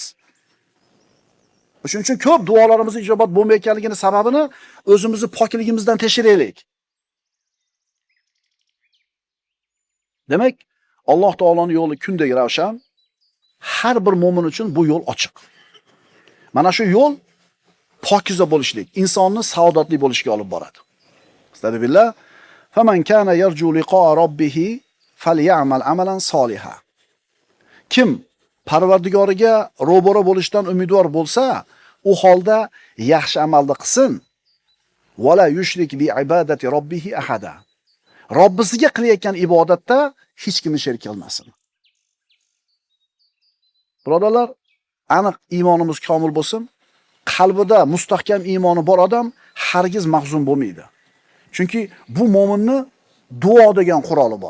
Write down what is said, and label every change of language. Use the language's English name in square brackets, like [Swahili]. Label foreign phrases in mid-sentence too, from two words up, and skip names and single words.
[Uzbek] Shuning uchun ko'p duolarimiz ijobat bo'lmayotganligini sababini o'zimizni pokligimizdan tekshiraylik. Demak, Alloh taoloning yo'li kundek ravshan, har bir mu'min uchun bu yo'l ochiq. Mana shu yo'l pokiza bo'lishlik, insonni saodatli bo'lishiga olib boradi. Astagfirullah. [Arabic] فمن كان يرجو لقاء ربه فليعمل عملا صالحا. [Uzbek] Kim Parvardigoriga ro'baro bo'lishdan umidvor bo'lsa, u holda yaxshi amalni qilsin. [Arabic] ولا يشرك بعبادة ربه أحدا. [Uzbek] Robbisiga qilayotgan ibodatda hech kimni sherik qilmasin. Birodarlar, aniq iymonimiz komil bo'lsin. Qalbida mustahkam iymoni bor odam hargiz mahzun bo'lmaydi. Chunki bu mo'minni duo degan quroli bor.